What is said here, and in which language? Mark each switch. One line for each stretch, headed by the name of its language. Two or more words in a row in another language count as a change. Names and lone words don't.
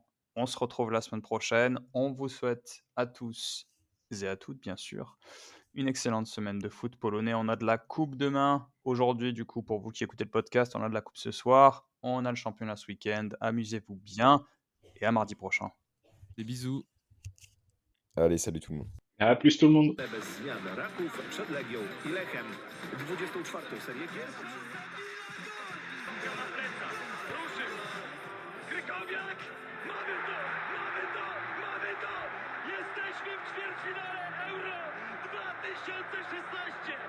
French: On se retrouve la semaine prochaine. On vous souhaite à tous et à toutes, bien sûr, une excellente semaine de foot polonais. On a de la coupe demain. Aujourd'hui, du coup, pour vous qui écoutez le podcast, on a de la coupe ce soir. On a le championnat ce week-end. Amusez-vous bien et à mardi prochain. Des bisous. Allez, salut tout le monde. À plus tout le monde.
Polish: Bez zmian Raków przed Legią i Lechem. 24. serię gier. Na plecach, ruszył. Krykowiak, mamy to, mamy to, mamy to. Jesteśmy w ćwierćfinale Euro 2016.